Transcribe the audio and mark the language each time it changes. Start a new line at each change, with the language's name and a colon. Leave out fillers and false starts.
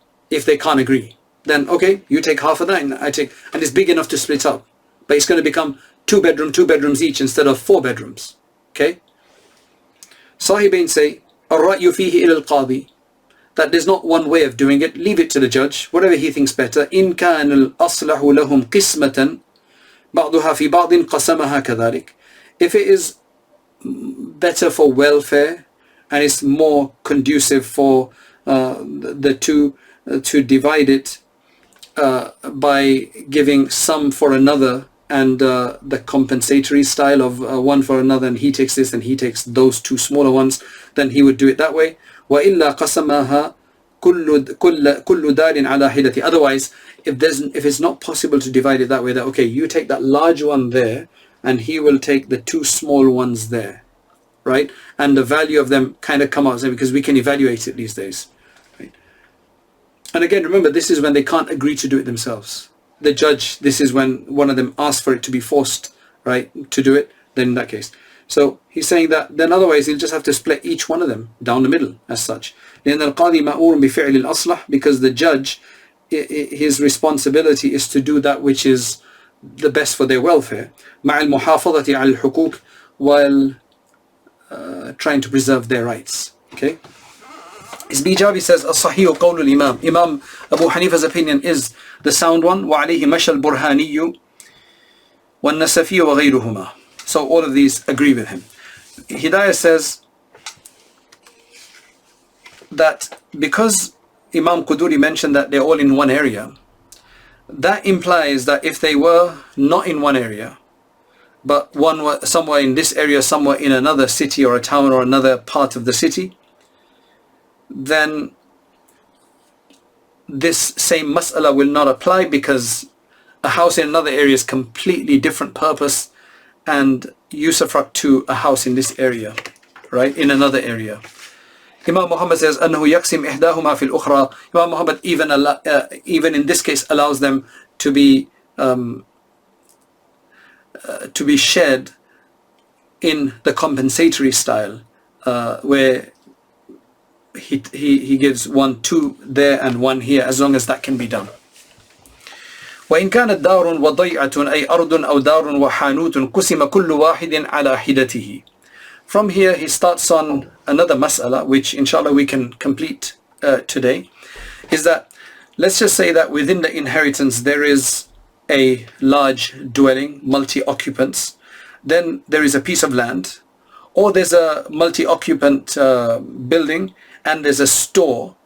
English: If they can't agree, then okay, you take half of that and I take, and it's big enough to split up. But it's going to become two bedrooms each instead of 4 bedrooms. Okay? Sahibain say,
Arabic: الرأي فيه إلى القاضي,
English: that there's not one way of doing it. Leave it to the judge, whatever he thinks better.
Arabic: إن كان الأصلح لهم قسمة بعضها في بعض قسمها كذلك.
English: If it is better for welfare and it's more conducive for the two to divide it by giving some for another, and the compensatory style of one for another, and he takes this and he takes those 2 smaller ones, then he would do it that way.
Arabic: وإلا قسمها كل دار على حدة.
English: Otherwise, if it's not possible to divide it that way, that okay, you take that large one there and he will take the 2 small ones there, right? And the value of them kind of come out, because we can evaluate it these days, right? And again, remember, this is when they can't agree to do it themselves. The judge, this is when one of them asks for it to be forced, right, to do it, then in that case. So he's saying that then otherwise he'll just have to split each one of them down the middle as such.
Arabic: لأن القاضي مأمور بفعل الأصلح,
English: because the judge, his responsibility is to do that which is the best for their welfare,
Arabic: مع المحافظة على الحقوق,
English: while trying to preserve their rights. Okay?
Arabic: Isbijabi
English: says,
Arabic: الصحيح قول الإمام.
English: Imam Abu Hanifa's opinion is the sound one.
Arabic: وعليه مشى البرهاني والنسفي وغيرهما.
English: So all of these agree with him. Hidayah says that because Imam Quduri mentioned that they're all in one area, that implies that if they were not in one area, but one were somewhere in this area, somewhere in another city or a town or another part of the city, then this same mas'ala will not apply, because a house in another area is completely different purpose and usufruct to a house in this area, right, in another area. Imam Muhammad says,
Arabic: أنه يقسم إحداهما في الأخرى.
English: Imam Muhammad even in this case allows them to be shared in the compensatory style, where he gives 1, 2 there and 1 here, as long as that can be done.
Arabic: وإن كانت دار وضيعة أي أرض أو دار وحانوت قسم كل واحد على حدته.
English: From here he starts on another mas'ala, which inshallah we can complete today, is that let's just say that within the inheritance there is a large dwelling, multi-occupants, then there is a piece of land, or there's a multi-occupant building and there's a store.